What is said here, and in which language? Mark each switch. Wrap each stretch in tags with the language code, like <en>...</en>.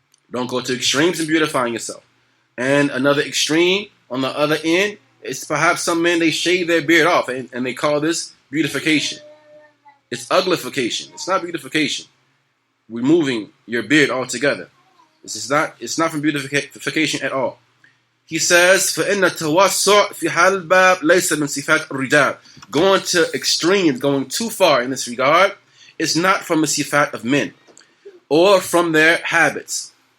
<en>Don't go to extremes in beautifying yourself. And another extreme on the other end is perhaps some men, they shave their beard off, and they call this beautification. It's uglification. It's not beautification. Removing your beard altogether. It's not from beautification at all. He says,</en> <ar>فَإِنَّ التَّوَسُّعَ فِي هَذَا الْبَابِ لَيْسَ مِنْ صِفَاتِ الرِّجَالِ.</ar> <en>Going to extremes, going too far in this regard, is not from the sifat of men or from their habits.</en>